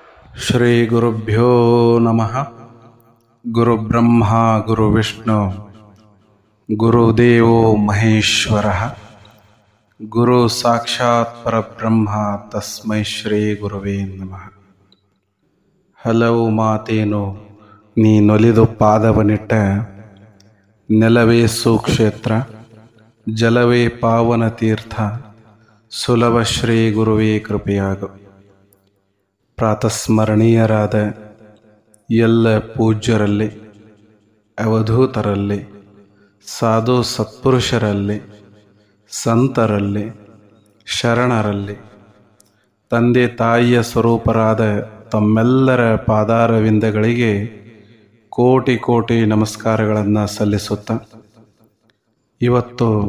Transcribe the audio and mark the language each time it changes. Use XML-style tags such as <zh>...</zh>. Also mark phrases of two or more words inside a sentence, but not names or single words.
<sa>ಶ್ರೀ ಗುರುಭ್ಯೋ ನಮಃ. ಗುರುಬ್ರಹ್ಮ ಗುರುವಿಷ್ಣು ಗುರುದೇವೋ ಮಹೇಶ್ವರ. ಗುರು ಸಾಕ್ಷಾತ್ ಪರಬ್ರಹ್ಮ ತಸ್ಮೈ ಶ್ರೀ ಗುರುವೇ ನಮಃ.</sa> <kn>ಹಲವು ಮಾತೇನು ನೀನೊಲಿದು ಪಾದವನಿಟ್ಟ, ನೆಲವೇ ಸುಕ್ಷೇತ್ರ ಜಲವೇ ಪಾವನ ತೀರ್ಥ, ಸುಲಭ ಶ್ರೀ ಗುರುವೇ ಕೃಪೆಯಾಗು. ಪ್ರಾತಸ್ಮರಣೀಯರಾದ ಎಲ್ಲ ಪೂಜ್ಯರಲ್ಲಿ, ಅವಧೂತರಲ್ಲಿ, ಸಾಧು ಸತ್ಪುರುಷರಲ್ಲಿ, ಸಂತರಲ್ಲಿ, ಶರಣರಲ್ಲಿ, ತಂದೆ ತಾಯಿಯ ಸ್ವರೂಪರಾದ ತಮ್ಮೆಲ್ಲರ ಪಾದಾರವಿಂದಗಳಿಗೆ ಕೋಟಿ ಕೋಟಿ ನಮಸ್ಕಾರಗಳನ್ನು ಸಲ್ಲಿಸುತ್ತಾ, ಇವತ್ತು</kn>